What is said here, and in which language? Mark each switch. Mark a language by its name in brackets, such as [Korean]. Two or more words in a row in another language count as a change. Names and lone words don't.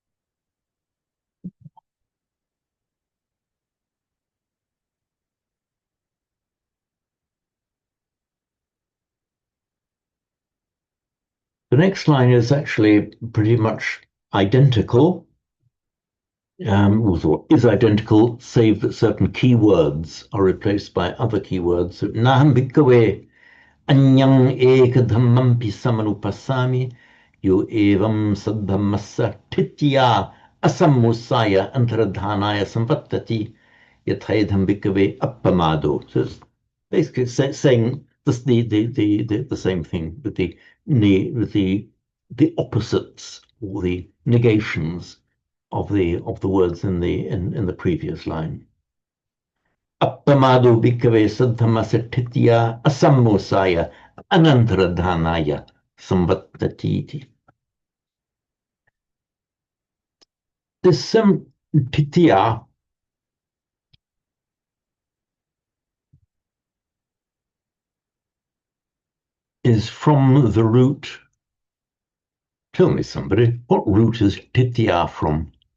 [English] The next line is actually pretty much identical, or is identical, save that certain keywords are replaced by other keywords. So, [Pali] Naham bhikkhave anyang ekadhammampi samanupassami yo evam saddhammassa titya asammusaya antaradhanaya samvattati yathaidham bhikkhave appamado. [English] So it's basically saying the same thing with the opposites or the negations of the words in the previous line. [Pali] Appamado bhikkhave saddhammassa titya asammusaya anantaradhanaya samvattati. [English] This titya is from the root. Tell me, somebody, what root is titya from?